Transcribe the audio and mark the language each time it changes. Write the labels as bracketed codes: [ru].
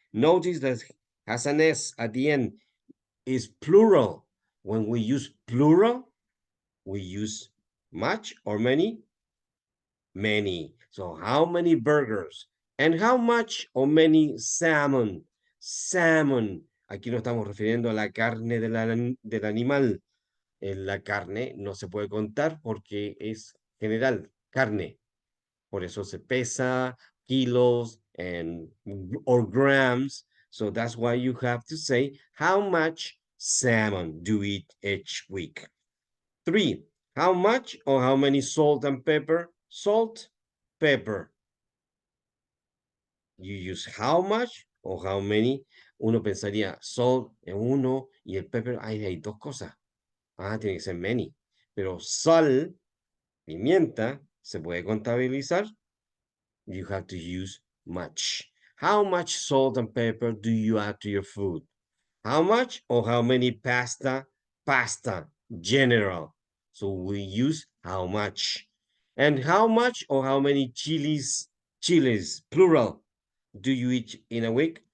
[en] Notice that has an S at the end, is plural. When we use plural, we use much or many, many. So how many burgers? And how much or many salmon? [es] Salmon. Aquí no estamos refiriendo a la carne del animal. La carne no se puede contar porque es general, carne. Por eso se pesa, kilos [en] and or grams. So that's why you have to say how much salmon do you eat each week. Three, how much or how many salt and pepper? Salt, pepper. You use how much or how many. [es] Uno pensaría salt en uno y el pepper, hay dos cosas. Ah, tiene que ser many. Pero sal, pimienta, se puede contabilizar. [en] You have to use much. How much salt and pepper do you add to your food? How much or how many pasta? Pasta, general. So we use how much. And how much or how many chilies? Chilies, plural, do you eat in a week?